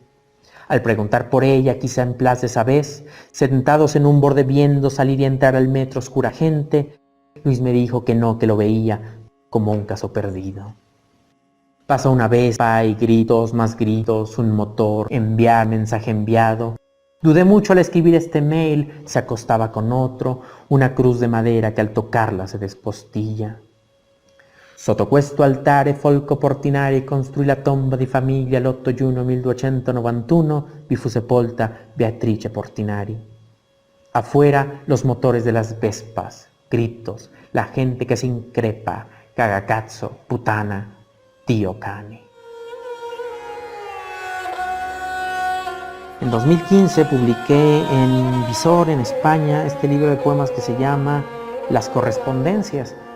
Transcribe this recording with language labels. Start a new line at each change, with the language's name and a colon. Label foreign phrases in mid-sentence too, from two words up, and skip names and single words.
Spanish: Al preguntar por ella, quizá en Place de Sabés, sentados en un borde viendo salir y entrar al metro oscura gente, Luis me dijo que no, que lo veía como un caso perdido. Pasa una Vespa y gritos, más gritos, un motor, enviar, mensaje enviado. Dudé mucho al escribir este mail, se acostaba con otro, una cruz de madera que al tocarla se despostilla.
Italian: Sotto questo altare Folco Portinari construì la tomba di famiglia l'8 giugno 1291 vi fu sepolta Beatrice Portinari.
Spanish: Afuera los motores de las vespas, gritos, la gente que se increpa,
Italian: cagacazzo, putana, tío cane.
Spanish: En 2015 publiqué en Visor, en España, este libro de poemas que se llama Las correspondencias.